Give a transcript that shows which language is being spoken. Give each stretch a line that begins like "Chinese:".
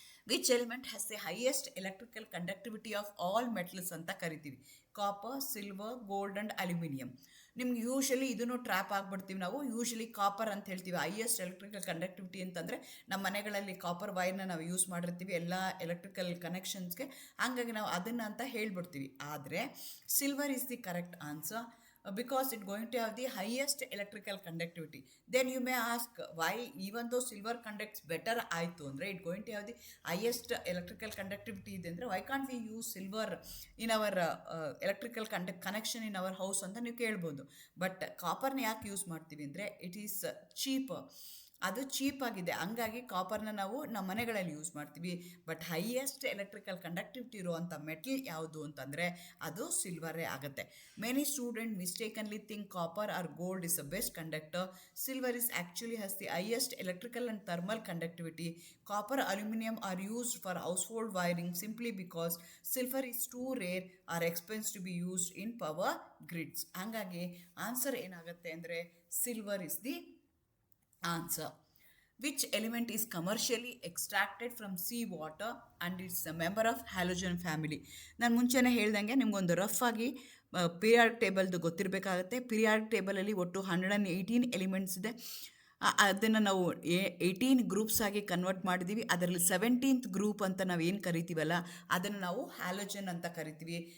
English: which element has the highest electrical conductivity of all metals
Kannada: ಅಂತ ಕರಿತೀವಿ. Copper, silver, gold and aluminium. ನಿಮ್ಗೆ usually ಇದನ್ನು trap ಆಗಿಬಿಡ್ತೀವಿ ನಾವು. Usually copper ಅಂತ ಹೇಳ್ತೀವಿ. ಹೈಯೆಸ್ಟ್ ಎಲೆಕ್ಟ್ರಿಕಲ್ ಕಂಡಕ್ಟಿವಿಟಿ ಅಂತಂದರೆ ನಮ್ಮ ಮನೆಗಳಲ್ಲಿ ಕಾಪರ್ ವೈರ್ನ ನಾವು ಯೂಸ್ ಮಾಡಿರ್ತೀವಿ ಎಲ್ಲ ಎಲೆಕ್ಟ್ರಿಕಲ್ ಕನೆಕ್ಷನ್ಸ್ಗೆ. ಹಾಗಾಗಿ ನಾವು ಅದನ್ನು ಅಂತ ಹೇಳ್ಬಿಡ್ತೀವಿ. ಆದರೆ
English: Silver is the correct answer. Because it's going to have the highest electrical conductivity. Then you may ask why, even though silver conducts better
Kannada: ಆಯಿತು ಅಂದರೆ
English: it's going to have the highest electrical conductivity
Kannada: ಇದೆ ಅಂದರೆ
English: why can't we use silver in our electrical connection in our house
Kannada: ಅಂತ ನೀವು ಕೇಳ್ಬೋದು. But ಕಾಪರ್ನ ಯಾಕೆ use ಮಾಡ್ತೀವಿ ಅಂದರೆ
English: It is cheap.
Kannada: ಅದು ಚೀಪಾಗಿದೆ, ಹಂಗಾಗಿ ಕಾಪರ್ನ ನಾವು ನಮ್ಮ ಮನೆಗಳಲ್ಲಿ ಯೂಸ್ ಮಾಡ್ತೀವಿ. ಬಟ್ ಹೈಯೆಸ್ಟ್ ಎಲೆಕ್ಟ್ರಿಕಲ್ ಕಂಡಕ್ಟಿವಿಟಿ ಇರುವಂಥ ಮೆಟಲ್ ಯಾವುದು ಅಂತಂದರೆ ಅದು ಸಿಲ್ವರೇ ಆಗುತ್ತೆ.
English: Many student mistakenly think copper or gold is the best conductor. Silver is actually has the highest electrical and thermal conductivity. Copper, aluminium are used for household wiring simply because silver is too rare or expensive to be used in power grids.
Kannada: ಹಾಗಾಗಿ answer ಏನಾಗುತ್ತೆ ಅಂದರೆ
English: Silver is the answer. Which element is commercially extracted from sea water and it's a member of halogen family?
Kannada: ನಾನು ಮುಂಚೆನೇ ಹೇಳ್ದಂಗೆ ನಿಮಗೊಂದು rough ಆಗಿ periodic ಟೇಬಲ್ದು ಗೊತ್ತಿರಬೇಕಾಗತ್ತೆ. Periodic ಟೇಬಲಲ್ಲಿ ಒಟ್ಟು 118 elements ಇದೆ. ಅದನ್ನು ನಾವು 18 ಗ್ರೂಪ್ಸ್ ಆಗಿ ಕನ್ವರ್ಟ್ ಮಾಡಿದ್ದೀವಿ. ಅದರಲ್ಲಿ 17th ಗ್ರೂಪ್ ಅಂತ ನಾವು ಏನು ಕರಿತೀವಲ್ಲ ಅದನ್ನು ನಾವು ಹ್ಯಾಲೋಜನ್ ಅಂತ ಕರಿತೀವಿ.